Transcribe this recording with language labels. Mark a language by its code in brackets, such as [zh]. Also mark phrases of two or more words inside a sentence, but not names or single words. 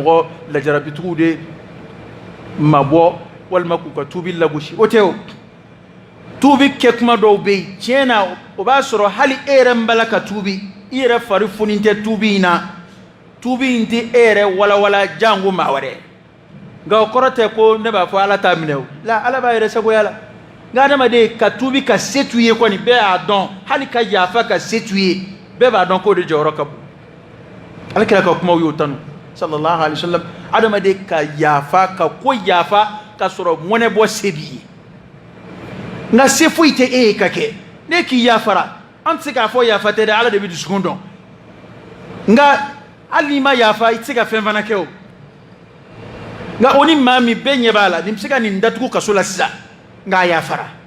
[bm] mɔgɔ lajarabitigiw de mabɔ walima k'u ka tuubi lagosi o tɛ o tuubi kɛ kuma dɔw bɛ yen tiɲɛ na o b'a sɔrɔ hali e yɛrɛ min bala ka tuubi i yɛrɛ fari foni tɛ tuubi in na tuubi in tɛ e yɛrɛ walawala jango maa wɛrɛ nka o kɔrɔ tɛ ko ne b'a fɔ Ala t'a minɛ o la Ala b'a yɛrɛ sagoya la nka adamaden ka tuubi ka se t'u ye kɔni bɛɛ y'a dɔn hali ka yafa ka se t'u ye bɛɛ b'a dɔn k'o de jɔyɔrɔ ka bon Alakira ka kumaw y'o tanu [ar] صلى الله عليه وسلم [bm] adamaden ka yafa ka ko yafa ka sɔrɔ mɔnɛ bɔ se b'i ye nka se foyi tɛ e ye ka kɛ ne k'i yafara an tɛ se k'a fɔ yafa tɛ dɛ Ala de bɛ dusukun dɔn nka hali n'i ma yafa i tɛ se ka fɛn fana kɛ o nka o ni maa min bɛɛ ɲɛ b'a la nin bɛ se ka nin datugu kaso la sisan nka a yafara